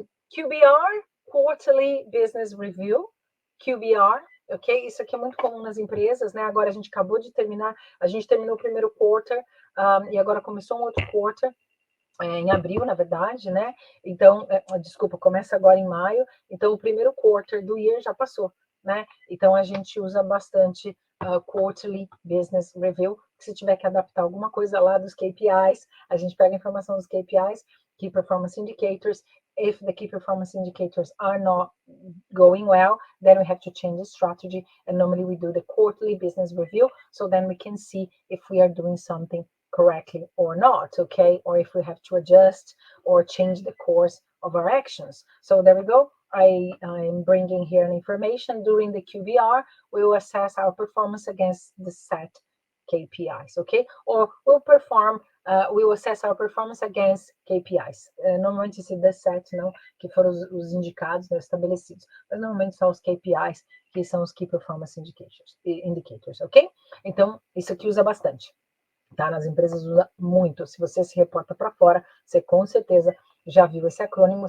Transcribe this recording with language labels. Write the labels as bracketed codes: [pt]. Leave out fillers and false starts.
[en] QBR, Quarterly Business Review, QBR, ok? [pt] Isso aqui é muito comum nas empresas, né? Agora a gente acabou de terminar, a gente terminou o primeiro quarter e agora começou um outro quarter, em abril, na verdade, né? Então, desculpa, começa agora em maio. Então, o primeiro quarter do year já passou, né? Então, a gente usa bastante Quarterly Business Review. Se tiver que adaptar alguma coisa lá dos KPIs, a gente pega a informação dos KPIs, Key Performance Indicators. [en] If the key performance indicators are not going well, then we have to change the strategy. And normally we do the quarterly business review, so then we can see if we are doing something correctly or not, okay? Or if we have to adjust or change the course of our actions. So there we go. I'm bringing here an information. During the QBR, we will assess our performance against the set KPIs, okay? Or we will assess our performance against KPIs. [pt] Normalmente se [en] the set, [pt] não, que foram os indicados, né, estabelecidos. Mas normalmente são os KPIs, que são os Key Performance Indicators, ok? Então, isso aqui usa bastante. Tá? Nas empresas usa muito. Se você se reporta para fora, você com certeza já viu esse acrônimo.